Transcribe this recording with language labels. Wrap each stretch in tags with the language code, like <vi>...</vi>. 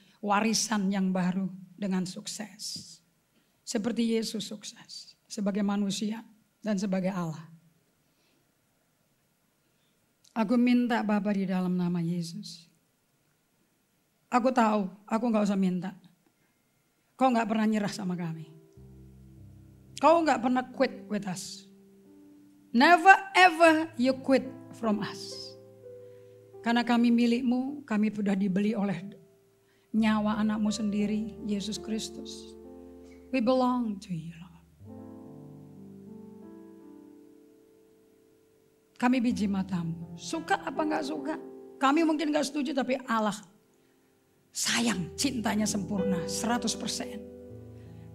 <id>Warisan yang baru dengan sukses. Seperti Yesus sukses. Sebagai manusia dan sebagai Allah. Aku minta Bapa di dalam nama Yesus. Aku tahu, aku gak usah minta. Kau gak pernah nyerah sama kami. Kau gak pernah</id> <en>quit with us. Never ever you quit from us.</en> <id>Karena kami milikmu, kami sudah dibeli oleh nyawa anakmu sendiri, Yesus Kristus.</id> <en>We belong to you, Lord.</en> <id>Kami biji matamu. Suka apa gak suka? Kami mungkin gak setuju, tapi Allah sayang, cintanya sempurna 100%.</id>